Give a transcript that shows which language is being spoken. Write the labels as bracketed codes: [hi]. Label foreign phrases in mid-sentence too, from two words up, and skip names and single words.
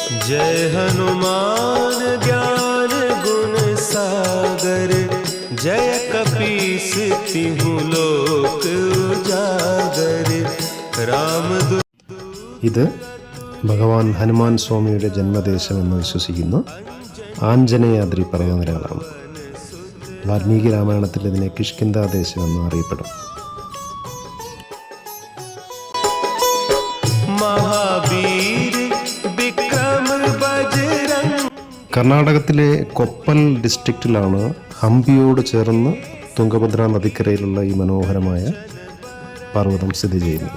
[awa] जय हनुमान ज्ञान गुण सागर जय कपीस तिहु लोक उजागर राम। [ml] ഇത് ഭഗവാൻ ഹനുമാൻ സ്വാമിയുടെ ജന്മദേശമെന്ന് വിശ്വസിക്കുന്ന ആഞ്ജനേയാദ്രി പർവ്വതനിരകളാണ്. വാൽമീകി രാമായണത്തിൽ ഇതിനെ കിഷ്കിന്ധാദേശം എന്ന് അറിയപ്പെടും. കർണാടകത്തിലെ കൊപ്പൽ ഡിസ്ട്രിക്റ്റിലാണ് ഹംപിയോട് ചേർന്ന് തുംഗഭദ്ര നദിക്കരയിലുള്ള ഈ മനോഹരമായ പർവ്വതം സ്ഥിതി ചെയ്യുന്നത്.